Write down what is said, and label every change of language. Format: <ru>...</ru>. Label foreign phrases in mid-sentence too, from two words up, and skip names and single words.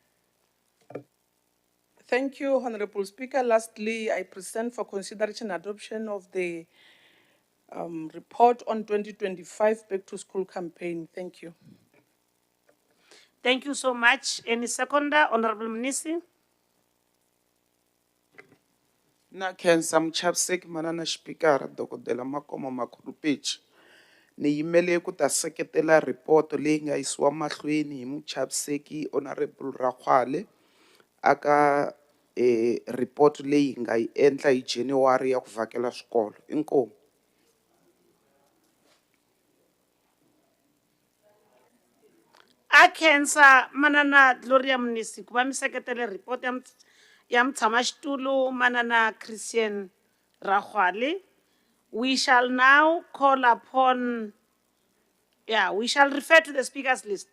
<en>Thank you, Honorable Speaker. Lastly, I present for consideration adoption of the report on 2025 Back to School campaign. Thank you. Thank you so much. Any seconder? Honorable Mnisi.</en> <ts>Na khensa muchaviseki manana xipikara dokodela Makoma Makhulupetshi. Ni yimele ku ta seketela report leyi nga yisiwa mahlweni hi muchaviseki Honorable Rahwale aka report leyi nga yi endla hi January ya ku vhakela swikolo. Inkomu. A khensa manana Gloria Mnisi ku va mi seketele report ya mutshamaxitulu manana Christian Rahwale.</ts> <en>We shall now call upon, we shall refer to the speakers list.</en>